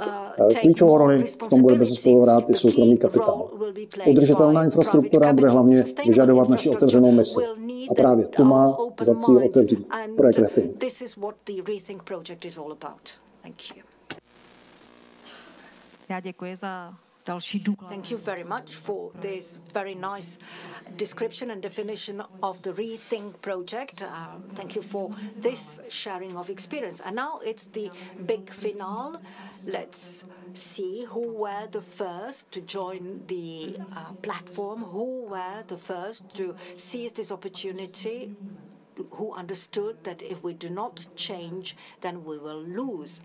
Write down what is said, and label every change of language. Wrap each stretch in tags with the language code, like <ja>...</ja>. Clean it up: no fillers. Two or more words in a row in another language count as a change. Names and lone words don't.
<cs>Klíčovou roli v tom bude bezesporu hrát i soukromý kapitál. Udržitelná infrastruktura bude hlavně vyžadovat naši otevřenou misi. A právě tu má za cíl otevřít projekt RETHINK. Já děkuji za</cs> <en>Thank you very much for this very nice description and definition of the RETHINK project. Thank you for this sharing of experience. And now it's the big finale. Let's see who were the first to join the platform, who were the first to seize this opportunity, who understood that if we do not change, then we will lose.</en>